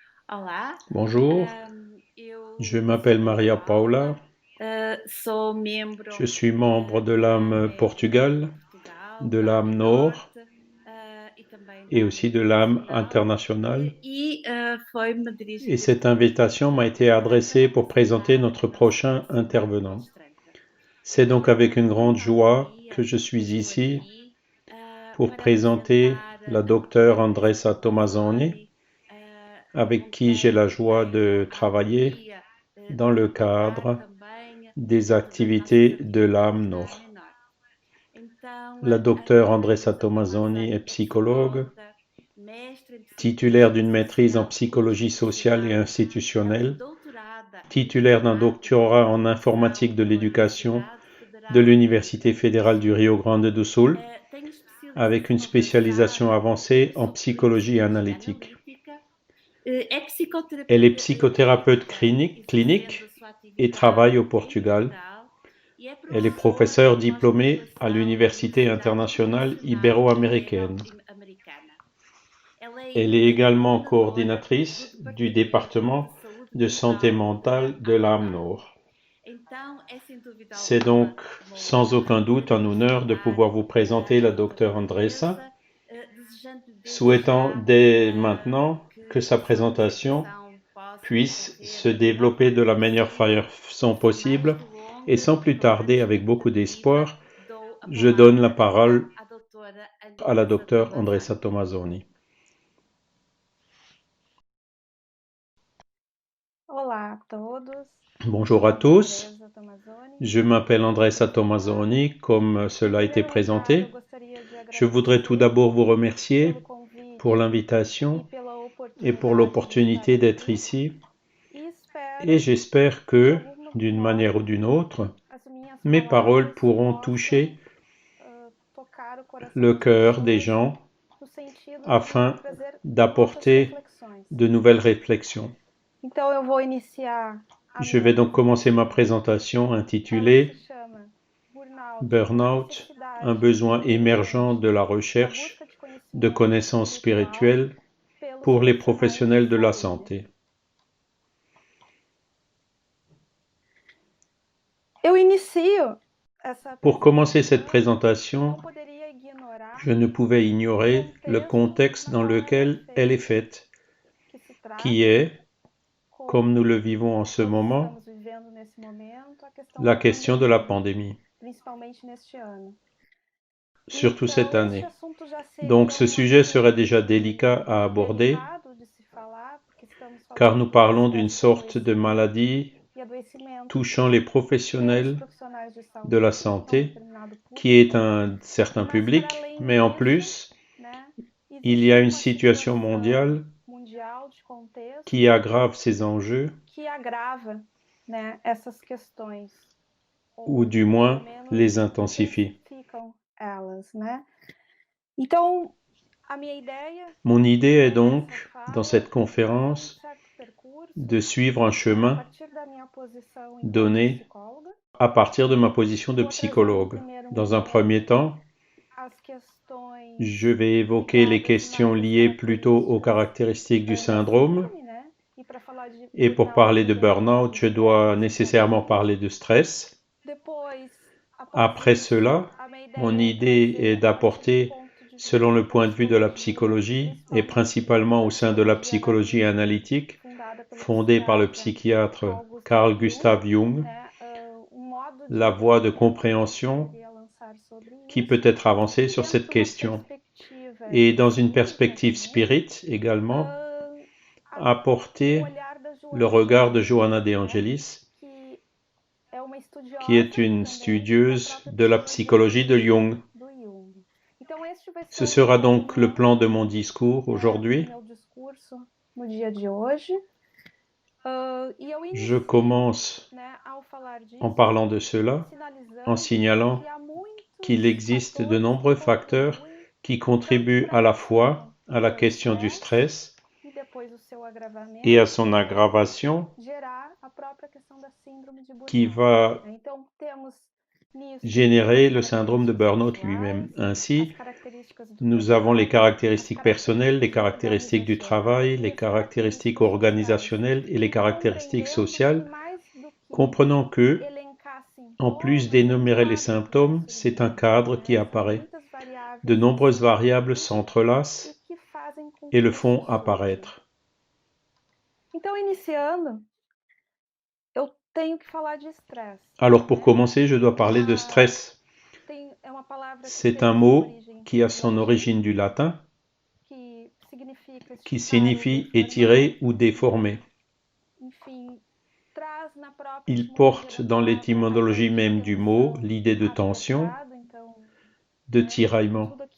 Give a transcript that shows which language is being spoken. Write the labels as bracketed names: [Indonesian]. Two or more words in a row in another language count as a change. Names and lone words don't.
[Portuguese] Olá, [French] Bonjour, je [Portuguese] eu [French] m'appelle [Portuguese] sou Maria Paula, Paula, sou membro [French] je suis membre de [Portuguese] da [French] l'âme AME Portugal, Portugal, [Portuguese] de da AME [French] l'âme Nord [Portuguese] Norte, e também [French] et [Portuguese] da AME [French] aussi de l'âme [Portuguese] Internacional, [French] internationale. [Portuguese] foi-me [French] Et [Portuguese] dirigida [French] cette [Portuguese] este convite [French] invitation m'a été [Portuguese] para [French] adressée pour présenter [Portuguese] apresentar [French] notre [Portuguese] a nossa [French] prochain [Portuguese] parceria [French] intervenant. [Portuguese] estreita. [French] C'est donc [Portuguese] É [French] avec [Portuguese] com [French] une grande [Portuguese] muita [French] joie que [Portuguese] alegria [French] je [Portuguese] que [French] suis [Portuguese] estou [French] ici [Portuguese] aqui [French] pour [Portuguese] para [French] présenter [Portuguese] apresentar [French] la [Portuguese] a [French] docteure [Portuguese] doutora Andressa Andressa Tomazoni, Tomazoni, [French] avec [Portuguese] com [French] qui j'ai la [Portuguese] quem [French] joie [Portuguese] tenho [French] de [Portuguese] a [French] travailler [Portuguese] alegria [French] dans [Portuguese] de [French] le [Portuguese] trabalhar [French] cadre [Portuguese] também [French] des [Portuguese] dentro das nossas [French] activités de [Portuguese] atividades [French] l'âme [Portuguese] da [French] Nord. [Portuguese] Menor. Então, [French] La [Portuguese] a [French] docteure [Portuguese] doutora Andressa Andressa [French] Tomazoni est [Portuguese] Tomazoni é [French] psychologue, [Portuguese] psicóloga, mestre em [French] titulaire [Portuguese] psicologia [French] d'une maîtrise en [Portuguese] social e [French] psychologie sociale et [Portuguese] institucional. Ela é [French] institutionnelle, [Portuguese] doutorada em [French] titulaire d'un [Portuguese] informática [French] doctorat [Portuguese] e [French] en [Portuguese] educação [French] informatique de [Portuguese] pela [French] l'éducation [Portuguese] Universidade [French] de [Portuguese] Federal do Rio [French] l'Université [Portuguese] Grande do [French] fédérale du [Portuguese] Sul. [French] Rio Grande do Sul, [Portuguese] Tem [French] avec une [Portuguese] especialização [French] spécialisation [Portuguese] avançada [French] avancée en [Portuguese] em [French] psychologie [Portuguese] psicologia [French] analytique. [Portuguese] analítica. É [French] Elle est [Portuguese] psicoterapeuta [French] psychothérapeute [Portuguese] clínica, [French] clinique [Portuguese] exercendo a sua [French] et [Portuguese] atividade [French] travaille au [Portuguese] em Portugal. Portugal e é [French] Elle est [Portuguese] professora [French] professeure [Portuguese] de [French] diplômée à [Portuguese] pós-graduação na [French] l'Université [Portuguese] Universidade [French] internationale [Portuguese] Internacional [French] ibéro-américaine. [Portuguese] Ibero-Americana. Ela é [French] Elle est [Portuguese] ainda [French] également [Portuguese] coordenadora do [French] coordinatrice du [Portuguese] Departamento de [French] département [Portuguese] Saúde [French] de santé [Portuguese] Mental da [French] mentale de l'âme AMENOR. Nord. [Portuguese] Então, é sem dúvida [French] C'est [Portuguese] alguma [French] donc [Portuguese] uma [French] sans [Portuguese] honra [French] aucun doute [Portuguese] poder [French] un honneur de [Portuguese] apresentar [French] pouvoir vous présenter [Portuguese] a [French] la [Portuguese] doutora [French] docteure Andressa, [Portuguese] Andressa, desejando desde [French] souhaitant [Portuguese] já [French] dès maintenant que [Portuguese] que [French] sa [Portuguese] a sua [French] présentation [Portuguese] apresentação possa [French] puisse se [Portuguese] decorrer da melhor [French] développer de [Portuguese] forma [French] la meilleure [Portuguese] possível [French] façon [Portuguese] e sem mais [French] possible. Et [Portuguese] delongas [French] sans [Portuguese] e [French] plus [Portuguese] com grande [French] tarder, avec beaucoup [Portuguese] expectativa, [French] d'espoir, [Portuguese] dou a [French] je donne la [Portuguese] palavra [French] parole [Portuguese] então à doutora [French] à la [Portuguese] Andressa [French] docteure Andressa Tomazoni. Tomazoni. [Portuguese] Olá a todos, [French] Bonjour à [Portuguese] meu nome é [French] tous, [Portuguese] Andresa Tomazoni. [French] je m'appelle Andressa [Portuguese] Em primeiro lugar, [French] Tomazoni, comme cela a [Portuguese] em [French] été [Portuguese] primeiro lugar, eu [French] présenté. [Portuguese] gostaria de [French] Je voudrais tout [Portuguese] agradecer [French] d'abord vous remercier [Portuguese] pelo [French] pour [Portuguese] convite [French] l'invitation [Portuguese] e pela [French] et pour [Portuguese] oportunidade de estar [French] l'opportunité d'être [Portuguese] aqui [French] ici. [Portuguese] e [French] Et [Portuguese] espero [French] j'espère [Portuguese] que de [French] que, [Portuguese] algum [French] d'une manière ou [Portuguese] modo [French] d'une autre, [Portuguese] as minhas [French] mes paroles [Portuguese] palavras [French] pourront [Portuguese] possam [French] toucher [Portuguese] tocar o coração [French] le [Portuguese] das [French] cœur des [Portuguese] pessoas [French] gens [Portuguese] no sentido de [French] afin [Portuguese] trazer novas [French] d'apporter [Portuguese] reflexões. [French] de nouvelles réflexions. [Portuguese] Então eu vou iniciar a [French] Je [Portuguese] minha [French] vais donc commencer ma [Portuguese] apresentação. [French] présentation [Portuguese] Ela se [French] intitulée [Portuguese] chama Burnout, a [French] Burnout, un [Portuguese] necessidade [French] besoin émergent [Portuguese] emergente [French] de la [Portuguese] da [French] recherche [Portuguese] busca de [French] de [Portuguese] conhecimento [French] connaissances [Portuguese] espiritual [French] spirituelles [Portuguese] pelos [French] pour les [Portuguese] profissionais de [French] professionnels de la [Portuguese] saúde. [French] santé. [Portuguese] Eu inicio essa [French] Pour commencer cette [Portuguese] apresentação e [French] présentation, [Portuguese] não poderia ignorar [French] je ne pouvais [Portuguese] o [French] ignorer le [Portuguese] contexto [French] contexte [Portuguese] na [French] dans [Portuguese] qual [French] lequel elle est faite, [Portuguese] que se [French] qui [Portuguese] trata, [French] est, comme nous [Portuguese] como [French] le vivons en ce [Portuguese] todos [French] moment, [Portuguese] estamos vivendo nesse momento, a questão [French] la [Portuguese] da [French] question de la [Portuguese] pandemia, [French] pandémie, [Portuguese] principalmente neste ano. [French] surtout cette [Portuguese] Então, este [French] année. [Portuguese] assunto já [French] Donc [Portuguese] seria [French] ce [Portuguese] um [French] sujet serait [Portuguese] assunto [French] déjà délicat à aborder, [Portuguese] delicado de se falar, porque estamos [French] car [Portuguese] falando [French] nous [Portuguese] de uma [French] parlons d'une [Portuguese] espécie de [French] sorte de maladie [Portuguese] adoecimento [French] touchant les [Portuguese] pelos [French] professionnels [Portuguese] profissionais de [French] de la [Portuguese] saúde, a um [French] santé, [Portuguese] determinado [French] qui est [Portuguese] público, [French] un certain [Portuguese] mas para [French] public, [Portuguese] além [French] mais en [Portuguese] disso, [French] plus, [Portuguese] né, [French] il y [Portuguese] existe [French] a une [Portuguese] uma [French] situation [Portuguese] situação [French] mondiale [Portuguese] mundial de [French] qui [Portuguese] contexto [French] aggrave ces enjeux, [Portuguese] que agrava, né, essas questões, ou [French] ou du [Portuguese] pelo [French] moins [Portuguese] menos [French] les intensifie. [Portuguese] intensificam elas, né? Então, a minha ideia [French] Mon idée est [Portuguese] nessa [French] donc, dans [Portuguese] fala [French] cette [Portuguese] é fazer um [French] conférence, [Portuguese] certo percurso, [French] de suivre un [Portuguese] né, a [French] chemin [Portuguese] partir da minha posição enquanto [French] donné [Portuguese] psicóloga. [French] à partir de ma position de [Portuguese] Vou trazer num [French] psychologue. [Portuguese] primeiro [French] Dans un premier [Portuguese] momento [French] temps, [Portuguese] as questões [French] je vais évoquer les [Portuguese] ligadas [French] questions [Portuguese] mais às [French] liées plutôt aux [Portuguese] características [French] caractéristiques du [Portuguese] da [French] syndrome. [Portuguese] síndrome, né? E para falar de [French] Et pour [Portuguese] burnout, [French] parler [Portuguese] eu [French] de [Portuguese] devo falar [French] burn-out, [Portuguese] do [French] je dois [Portuguese] estresse, [French] nécessairement [Portuguese] obviamente. [French] parler de stress. [Portuguese] Depois, após [French] Après [Portuguese] isso, [French] cela, [Portuguese] a minha [French] mon [Portuguese] ideia é [French] idée est [Portuguese] trazer, a partir do [French] d'apporter, [Portuguese] ponto de [French] selon [Portuguese] vista [French] le [Portuguese] da [French] point de vue de la [Portuguese] psicologia, [French] psychologie, et [Portuguese] principalmente [French] principalement au [Portuguese] da [French] sein de la [Portuguese] psicologia [French] psychologie [Portuguese] analítica, [French] analytique, [Portuguese] fundada pelo [French] fondée par le [Portuguese] psiquiatra [French] psychiatre [Portuguese] Carl Carl Gustav Jung, [French] Gustav Jung, [Portuguese] né? Um modo de [French] la voie de [Portuguese] entendimento que eu [French] compréhension [Portuguese] poderia lançar sobre [French] qui peut [Portuguese] isso. [French] être avancée [Portuguese] E [French] sur [Portuguese] dentro [French] cette [Portuguese] de uma [French] question. [Portuguese] perspectiva [French] Et dans une [Portuguese] espírita [French] perspective [Portuguese] também, [French] spirit également, [Portuguese] ah, o [French] apporter [Portuguese] olhar da [French] le [Portuguese] Joana de [French] regard de [Portuguese] Ângelis, [French] Johanna de [Portuguese] né? [French] Angelis, [Portuguese] Que é uma [French] qui est [Portuguese] estudiosa [French] une [Portuguese] também da [French] studieuse [Portuguese] própria [French] de la [Portuguese] psicologia [French] psychologie de [Portuguese] analítica [French] Jung. [Portuguese] do Jung. Então, este vai ser [French] Ce [Portuguese] o [French] sera donc le plan [Portuguese] movimento, [French] de mon discours [Portuguese] né, do [French] aujourd'hui. [Portuguese] meu discurso no dia de hoje. E eu [French] Je [Portuguese] inicio, [French] commence [Portuguese] né, ao falar [French] en [Portuguese] disso, [French] parlant de cela, en [Portuguese] sinalizando [French] signalant [Portuguese] que há [French] qu'il [Portuguese] muitos [French] existe de [Portuguese] fatores que [French] nombreux facteurs [Portuguese] contribuem [French] qui [Portuguese] tanto [French] contribuent [Portuguese] para [French] à [Portuguese] a [French] la [Portuguese] questão [French] fois à la [Portuguese] do [French] question du [Portuguese] estresse [French] stress [Portuguese] e depois o seu [French] et à [Portuguese] agravamento, [French] son [Portuguese] que vai [French] aggravation, [Portuguese] gerar a própria questão da síndrome de [French] qui [Portuguese] burnout. [French] va [Portuguese] Então, temos [French] générer le syndrome de burn-out lui-même. Ainsi, nous avons les caractéristiques personnelles, les caractéristiques du travail, les caractéristiques organisationnelles et les caractéristiques sociales. Comprenons que, en plus d'énumérer les symptômes, c'est un cadre qui apparaît. De nombreuses variables s'entrelacent et le font apparaître. [Portuguese] Então, iniciando, eu tenho que falar de estresse. [French] Alors pour commencer, je dois parler de stress. C'est un mot qui a son origine du latin, qui signifie étirer ou déformer. Il porte dans l'étymologie même du mot l'idée de tension, de tiraillement.